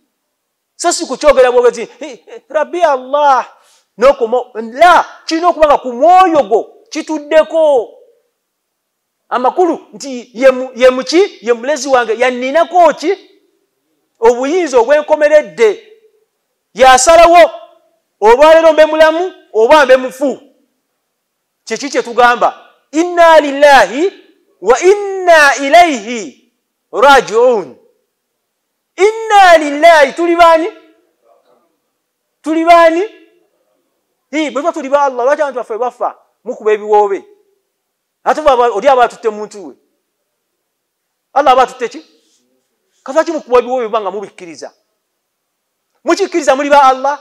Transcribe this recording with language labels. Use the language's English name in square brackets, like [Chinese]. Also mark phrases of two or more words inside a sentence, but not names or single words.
[Ganda] So si kukyogera bwogezi [Arabic] ربي الله [Ganda] nokomo la, kirina okuba nga ku mwoyo gwo kituddeko amakulu nti ye muki? Ye mulezi wange, yanninako ki? Obuyinza obwenkomeredde. Yasalawo olwaleero mbe mulamu oba mbe mufu. Kyeki kyetugamba [Arabic] إنا لله وإنا إليه راجعون. إنا لله, [Ganda] tuli bani? Tuli bani? Bwe tuli ba Allah, lwaki abantu baffe bafa mukuba ebiwoobe? Ate oli aba atutte muntu we. Allah aba atutte ki? Kafaki mukuba ebiwoobe banga mubikkiriza? Mukikkiriza muli ba Allah?